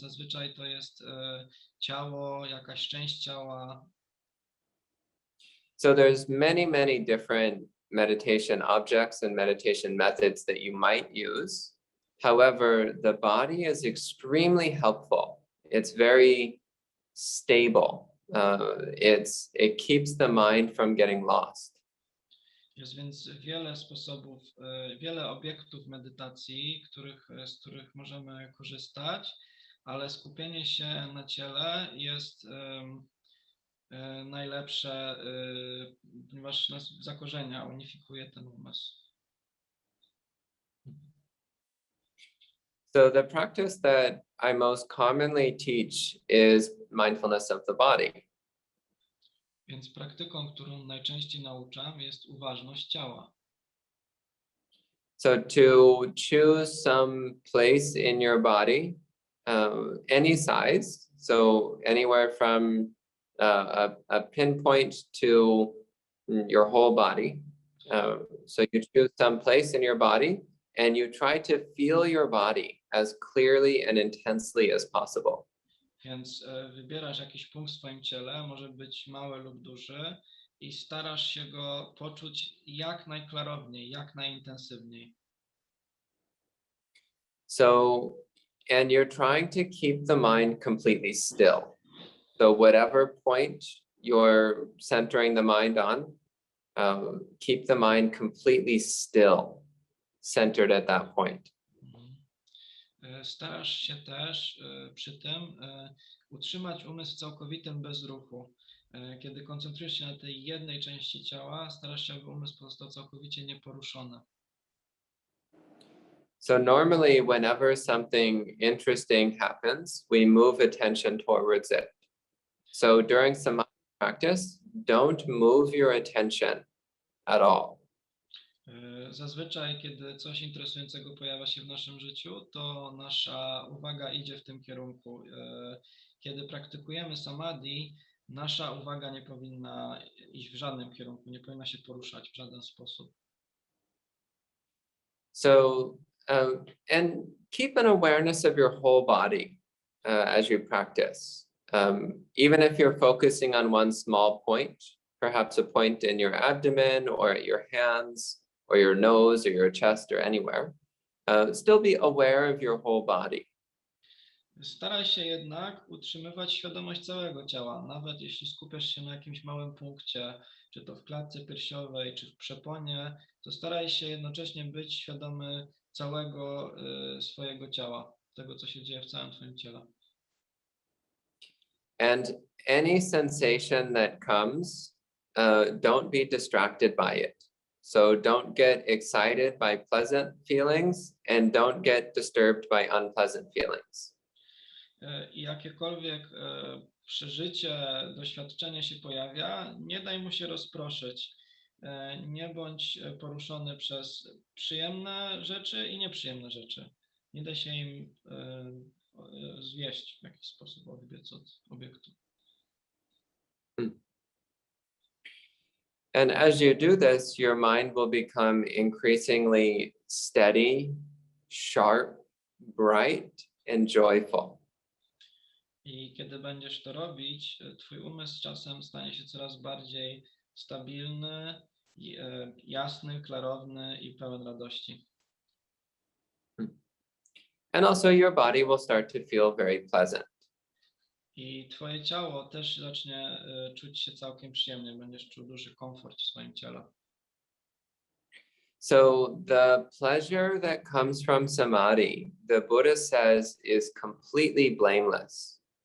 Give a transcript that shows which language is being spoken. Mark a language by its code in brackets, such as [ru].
[pl] Zazwyczaj to jest ciało, jakaś część ciała. [en] So there's many different meditation objects and meditation methods that you might use. However, the body is extremely helpful. It's very stable. It keeps the mind from getting lost. [pl] Jest więc wiele sposobów, wiele obiektów medytacji, z których możemy korzystać, ale skupienie się na ciele jest najlepsze, ponieważ nas zakorzenia, unifikuje ten umysł. [en] So the practice that I most commonly teach is mindfulness of the body. [pl] Więc praktyką, którą najczęściej nauczam, jest uważność ciała. [en] So to choose some place in your body, any size, so anywhere from a pinpoint to your whole body. So you choose some place in your body and you try to feel your body as clearly and intensely as possible. [pl] Więc wybierasz jakiś punkt w swoim ciele, może być mały lub duży, i starasz się go poczuć jak najklarowniej, jak najintensywniej. [en] So, and you're trying to keep the mind completely still. So whatever point you're centering the mind on, keep the mind completely still, centered at that point. [pl] Starasz się też przy tym utrzymać umysł w całkowitym bezruchu. Kiedy koncentrujesz się na tej jednej części ciała, starasz się, aby umysł pozostał całkowicie nieporuszony. [en] So normally whenever something interesting happens, we move attention towards it. So during samadhi practice, don't move your attention at all. [pl] Zazwyczaj, kiedy coś interesującego pojawia się w naszym życiu, to nasza uwaga idzie w tym kierunku. Kiedy praktykujemy samadhi, nasza uwaga nie powinna iść w żadnym kierunku, nie powinna się poruszać w żaden sposób. [en] So, and keep an awareness of your whole body as you practice. Even if you're focusing on one small point, perhaps a point in your abdomen or at your hands, or your nose, or your chest, or anywhere, still be aware of your whole body. [pl] Staraj się jednak utrzymywać świadomość całego ciała, nawet jeśli skupiasz się na jakimś małym punkcie, czy to w klatce piersiowej, czy w przeponie, to staraj się jednocześnie być świadomy całego swojego ciała, tego, co się dzieje w całym twoim ciele. [en] And any sensation that comes, don't be distracted by it. So don't get excited by pleasant feelings and don't get disturbed by unpleasant feelings. [pl] I jakiekolwiek przeżycie, doświadczenie się pojawia, nie daj mu się rozproszyć. Nie bądź poruszony przez przyjemne rzeczy i nieprzyjemne rzeczy. Nie daj się im zwieść w jakiś sposób, odbiec od obiektu. [en] And as you do this, your mind will become increasingly steady, sharp, bright, and joyful. [pl] I kiedy będziesz to robić, twój umysł czasem stanie się coraz bardziej stabilny, jasny, klarowny i pełen radości. [en] And also your body will start to feel very pleasant. [pl] I twoje ciało też zacznie czuć się całkiem przyjemnie, będziesz czuł duży komfort w swoim ciele. [en] So the pleasure that comes from samadhi, the Buddha says, is completely blameless.